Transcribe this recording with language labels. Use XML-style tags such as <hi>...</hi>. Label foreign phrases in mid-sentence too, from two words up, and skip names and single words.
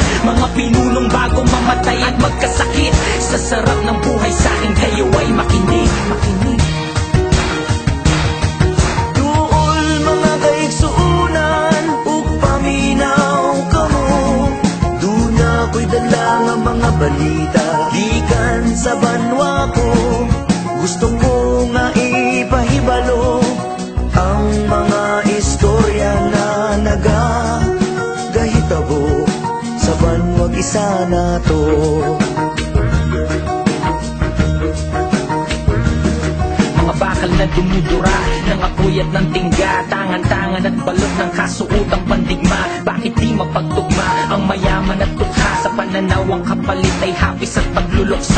<tl>Mga pinunong bago mamatay at magkasakit, sa sarap ng buhay sa akin kayo ay makinig, makinig.</tl> <hil>Mga balita gikan sa banwa ko, gusto ko nga ipahibalo ang mga istorya na nagagahitabo sa banwag isa na to.</hil> <tl>Mga bakal na dumudura ng apoy at ng tingga, tangan-tangan at balot ng kasuotang pandigma. Bakit di mapagtugma ang mayaman at tukha? Sa pananaw ang kapalit ay hapis at pagluluksa.</tl>